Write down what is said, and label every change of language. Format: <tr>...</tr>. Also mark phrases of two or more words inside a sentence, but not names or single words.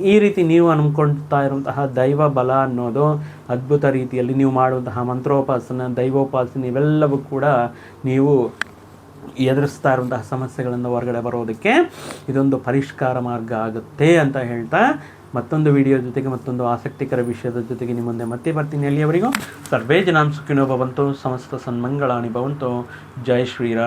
<kn>ಈ ರೀತಿ ನೀವು ನಂಬ್ಕೊಳ್ತಾ ಇರುವಂತಹ ದೈವ ಬಲ ಅನ್ನೋದು ಅದ್ಭುತ ರೀತಿಯಲ್ಲಿ ನೀವು ಮಾಡುವಂತಹ ಮಂತ್ರೋಪಾಸನೆ, ದೈವೋಪಾಸನೆ ಇವೆಲ್ಲವೂ ಕೂಡ ನೀವು ಎದುರಿಸ್ತಾ ಇರುವಂತಹ ಸಮಸ್ಯೆಗಳನ್ನು ಹೊರಗಡೆ ಬರೋದಕ್ಕೆ ಇದೊಂದು ಪರಿಷ್ಕಾರ ಮಾರ್ಗ ಆಗುತ್ತೆ ಅಂತ ಹೇಳ್ತಾ, ಮತ್ತೊಂದು ವಿಡಿಯೋ ಜೊತೆಗೆ ಮತ್ತೊಂದು ಆಸಕ್ತಿಕರ ವಿಷಯದ ಜೊತೆಗೆ ನಿಮ್ಮ ಮುಂದೆ ಮತ್ತೆ ಬರ್ತೀನಿ.</kn> <sa>ಅಲ್ಲಿಯವರೆಗೂ ಸರ್ವೇ ಜನಾಂ ಸುಖಿನೋ ಭವಂತು, ಸಮಸ್ತ ಸನ್ಮಂಗಳಾನಿ ಭವಂತು.</sa> <hi>ಜೈ ಶ್ರೀರಾಮ್.</hi>